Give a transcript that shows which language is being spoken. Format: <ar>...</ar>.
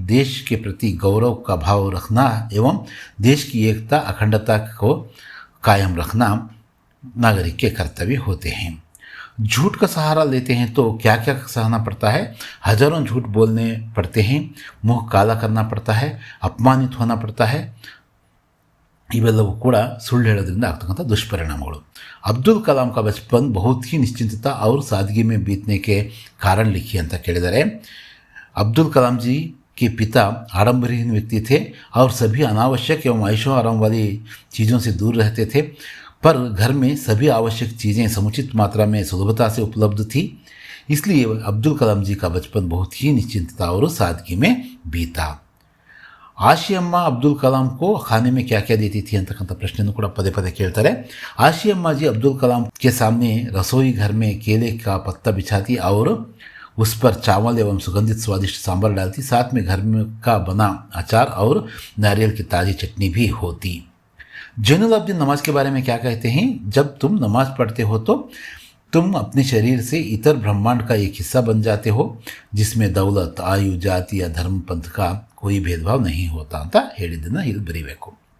<hi>देश के प्रति गौरव का भाव रखना एवं देश की एकता अखंडता को कायम रखना नागरिक के कर्तव्य होते हैं। झूठ का सहारा लेते हैं तो क्या क्या सहना पड़ता है? हजारों झूठ बोलने पड़ते हैं, मुंह काला करना पड़ता है, अपमानित होना पड़ता है।</hi> <kn>ಇವೆಲ್ಲವೂ ಕೂಡ ಸುಳ್ಳು ಹೇಳೋದ್ರಿಂದ ಆಗ್ತಕ್ಕಂಥ ದುಷ್ಪರಿಣಾಮಗಳು.</kn> <hi>ಅಬ್ದುಲ್ ಕಲಾಂ का बचपन बहुत ही निश्चिंतता और सादगी में बीतने के कारण लिखिए</hi> <kn>ಅಂತ ಕೇಳಿದರೆ,</kn> <hi>अब्दुल कलाम जी के पिता आडंबरहीन व्यक्ति थे और सभी अनावश्यक एवं ऐशो आराम वाली चीज़ों से दूर रहते थे, पर घर में सभी आवश्यक चीज़ें समुचित मात्रा में सुलभता से उपलब्ध थी। इसलिए अब्दुल कलाम जी का बचपन बहुत ही निश्चिंतता और सादगी में बीता। ಆಶಿ ಅಮ್ಮ ಅಬ್ದುಲ್ ಕಲಾಂ को खाने में क्या क्या देती थी</hi> <kn>ಅಂತಕ್ಕಂಥ ಪ್ರಶ್ನೆಯನ್ನು ಕೂಡ ಪದೇ ಪದೇ ಕೇಳ್ತಾರೆ.</kn> <hi>आशी अम्मा जी अब्दुल कलाम के सामने रसोई घर में केले का पत्ता बिछाती और उस पर चावल एवं सुगंधित स्वादिष्ट सांभर डालती। साथ में घर में का बना अचार और नारियल की ताज़ी चटनी भी होती। जैनुल आबदीन नमाज के बारे में क्या कहते हैं? जब तुम नमाज पढ़ते हो तो तुम अपने शरीर से इतर ब्रह्मांड का एक हिस्सा बन जाते हो, जिसमें दौलत, आयु, जाति या धर्म पंथ का कोई भेदभाव नहीं होता</hi> <kn>ಅಂತ ಹೇಳಿದ್ದನ್ನು ಇಲ್ಲಿ ಬರೀಬೇಕು.</kn>